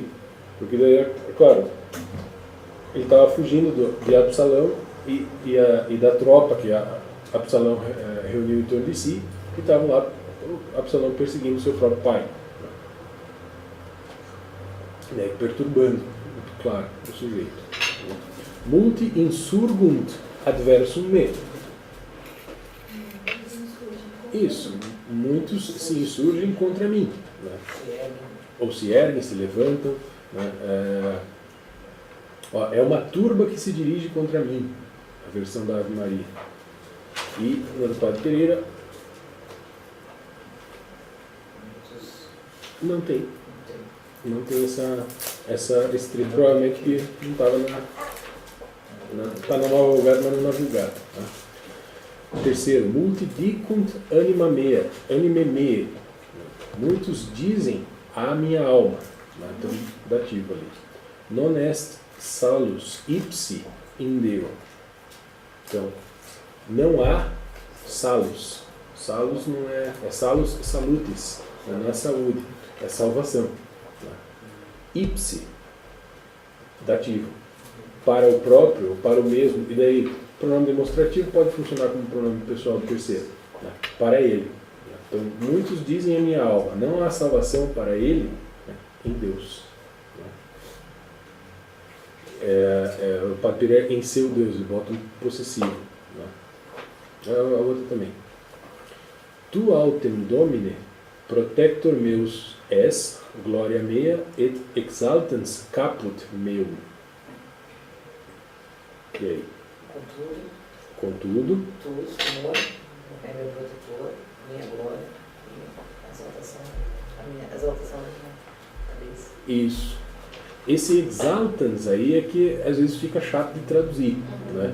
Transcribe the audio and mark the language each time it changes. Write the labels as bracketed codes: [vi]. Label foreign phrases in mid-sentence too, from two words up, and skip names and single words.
[pt] Porque daí, é claro, ele estava fugindo de Absalão e da tropa que Absalão reuniu em torno de si, que estavam lá, Absalão perseguindo seu próprio pai. Né, perturbando, claro, o sujeito. [la] Multi insurgunt adversum me. [pt] Isso, muitos se insurgem contra mim. Né? Ou se erguem, se levantam. Né? É uma turba que se dirige contra mim, a versão da Ave Maria. E na do Padre Pereira não tem. Não tem esse trecho, provavelmente que não estava está na nova vulgata, mas não na vulgata. Tá? Terceiro, [la] multidicunt anima mea. [pt] Muitos dizem a minha alma. Então, dativo ali. [la] Non est salus ipsi in Deo. [pt] Então, não há salus. Salus não é [la] salus salutis, [pt] não é saúde, é salvação. Ipsi, dativo, para o próprio, para o mesmo, e daí pronome demonstrativo pode funcionar como pronome pessoal do terceiro, né? Para ele. Então, muitos dizem a minha alma, não há salvação para ele, né, em Deus. O Padre Pereira em seu Deus, ele bota um possessivo. Né? A outra também. [la] Tu autem domine, protector meus es, gloria mea, et exaltans caput meum. [pt] E aí? Contudo, tu, Senhor, é meu protetor, minha glória e a exaltação da minha cabeça. Isso. Esse exaltans aí é que às vezes fica chato de traduzir, né?